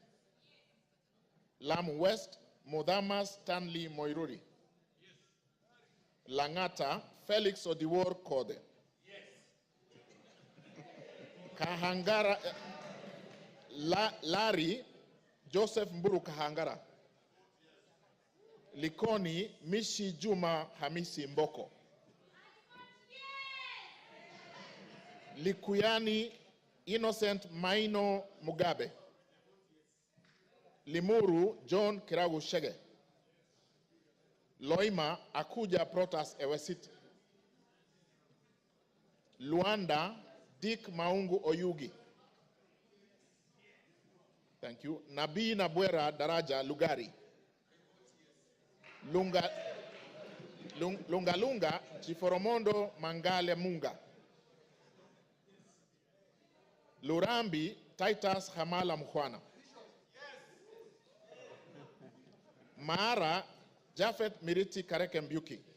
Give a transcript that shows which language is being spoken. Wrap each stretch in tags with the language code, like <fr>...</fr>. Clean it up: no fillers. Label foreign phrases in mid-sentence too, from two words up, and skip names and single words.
<en>Lamu West, Mudama Stanley Moiruri. Langata, Felix Odiwor Kode. Kahangara, Larry, Joseph Mburu Kahangara. Likoni, Mishi Juma Hamisi Mboko. Likuyani, Innocent Maino Mugabe. Limuru John Kiragu Shege. Loima Akuja Protas Ewesit. Luanda Dick Maungu Oyugi. Thank you. Nabii Nabwera Daraja Lugari. Lunga Chiforomondo Mangale Munga. Lurambi Titus Hamala Mkhwana. Mara Jafet Miriti Kareke Mbyuki.</en>